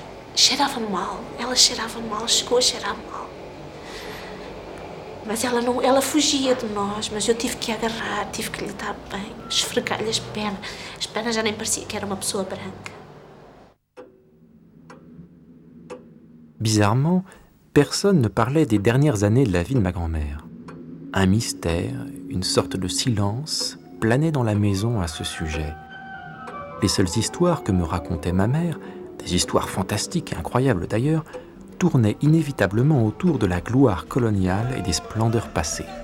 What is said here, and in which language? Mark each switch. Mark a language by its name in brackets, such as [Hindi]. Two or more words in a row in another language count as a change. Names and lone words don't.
[Portuguese] Cheirava mal. Ela cheirava mal, chegou a cheirar mal. Mas ela fugia de nós, mas eu tive que a agarrar, tive que lhe dar bem, esfregar-lhe as pernas. As pernas já nem parecia que era uma pessoa branca. [French] Bizarrement, personne ne parlait des dernières années de la vie de ma grand-mère. Un mystère, une sorte de silence planait dans la maison à ce sujet. Les seules histoires que me racontait ma mère, des histoires fantastiques et incroyables d'ailleurs, tournaient inévitablement autour de la gloire coloniale et des splendeurs passées.